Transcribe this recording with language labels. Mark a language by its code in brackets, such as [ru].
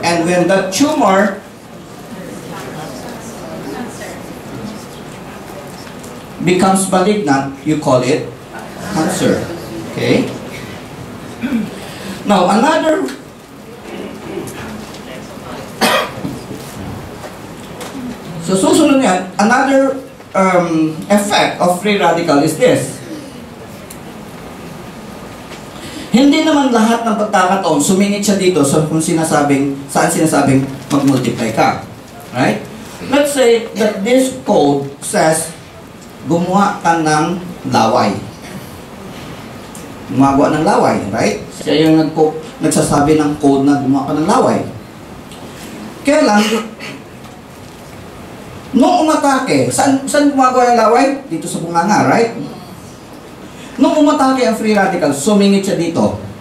[en] And when the tumor becomes malignant, you call it cancer. Okay? Now, another [tl] so susunod yan, [en] another effect of free radical is this. [tl] Hindi naman lahat ng pagkakataon sumingit siya dito sa kung saan sinasabing mag-multiply ka. [en] Right? Let's say that this code says [tl] gumawa ka ng laway. Gumagawa ng laway, right? Siya yung nagsasabi ng code na gumawa ka ng laway. Kaya lang, nung umatake, saan gumagawa ng laway? Dito sa bunganga, right? Nung umatake ang free radical, sumingit siya dito.